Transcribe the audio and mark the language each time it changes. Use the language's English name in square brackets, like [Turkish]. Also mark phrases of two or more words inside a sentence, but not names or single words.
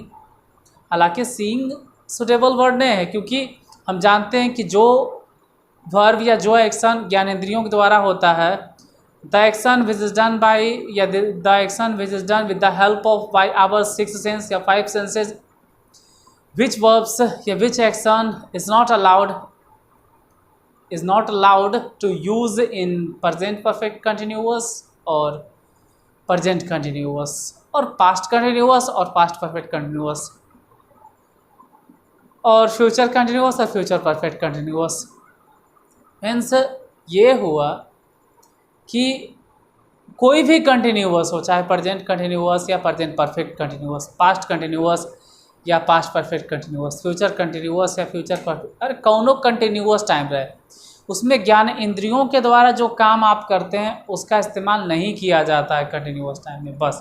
[English] हालांकि seeing suitable word [Hindi] नहीं है, क्योंकि हम जानते हैं कि जो [English] वर्ब [Hindi] या जो [English] एक्शन [Hindi] ज्ञानेंद्रियों के द्वारा होता है, [English] the action which is done by या the action which is done with the help of by our 6 sense या 5 senses, which verbs या which action is not allowed to use in present perfect continuous और present continuous और past continuous और past perfect continuous और future continuous और future perfect continuous। [Hindi] मीन्स ये हुआ कि कोई भी कंटिन्यूअस हो, चाहे [English] present continuous [Hindi] या [English] present perfect continuous, past continuous [Hindi] या [English] past perfect continuous, future continuous [Hindi] या [English] future perfect, [Hindi] अरे कौनो [English] continuous time [Hindi] रहे, उसमें ज्ञान इंद्रियों के द्वारा जो काम आप करते हैं उसका इस्तेमाल नहीं किया जाता है [English] continuous time [Hindi] में, बस।